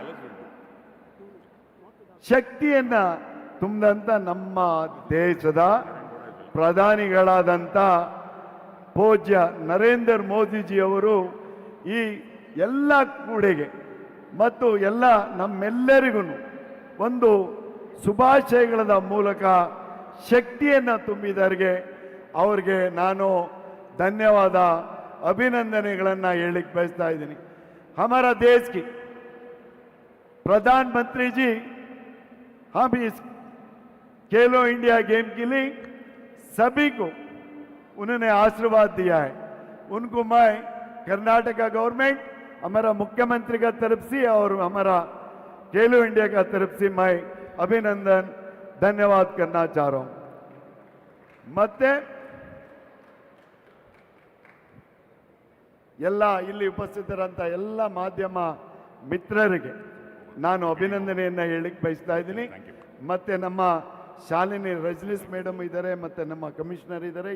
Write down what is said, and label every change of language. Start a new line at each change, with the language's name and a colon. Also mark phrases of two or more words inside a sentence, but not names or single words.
Kannada: ಶಕ್ತಿಯನ್ನು ತುಂಬಿದಂಥ ನಮ್ಮ ದೇಶದ ಪ್ರಧಾನಿಗಳಾದಂಥ ಪೂಜ್ಯ ನರೇಂದ್ರ ಮೋದಿಜಿಯವರು ಈ ಎಲ್ಲ ಕ್ರೀಡೆಗೆ ಮತ್ತು ಎಲ್ಲ ನಮ್ಮೆಲ್ಲರಿಗೂ ಒಂದು ಶುಭಾಶಯಗಳ ಮೂಲಕ ಶಕ್ತಿಯನ್ನು ತುಂಬಿದವರಿಗೆ ಅವ್ರಿಗೆ ನಾನು ಧನ್ಯವಾದ ಅಭಿನಂದನೆಗಳನ್ನು ಹೇಳಲಿಕ್ಕೆ ಬಯಸ್ತಾ ಇದ್ದೀನಿ.
Hindi: हमारा देश की प्रधानमंत्री जी हम इस खेलो इंडिया गेम के लिए सभी को उन्होंने आशीर्वाद दिया है. उनको मैं
English: Karnataka government
Hindi: हमारा मुख्यमंत्री का तरफ से और हमारा खेलो इंडिया का तरफ से मैं अभिनंदन धन्यवाद करना चाह रहा हूँ.
Kannada: ಮತ್ತೆ ಎಲ್ಲ ಇಲ್ಲಿ ಉಪಸ್ಥಿತರಂತ ಎಲ್ಲ ಮಾಧ್ಯಮ ಮಿತ್ರರಿಗೆ ನಾನು ಅಭಿನಂದನೆಯನ್ನು ಹೇಳಲಿಕ್ಕೆ ಬಯಸ್ತಾ ಇದ್ದೀನಿ. ಮತ್ತೆ ನಮ್ಮ ಶಾಲಿನಿ ರಜನೀಶ್ ಮೇಡಮ್ ಇದ್ದಾರೆ, ಮತ್ತೆ ನಮ್ಮ ಕಮಿಷನರ್ ಇದ್ದಾರೆ.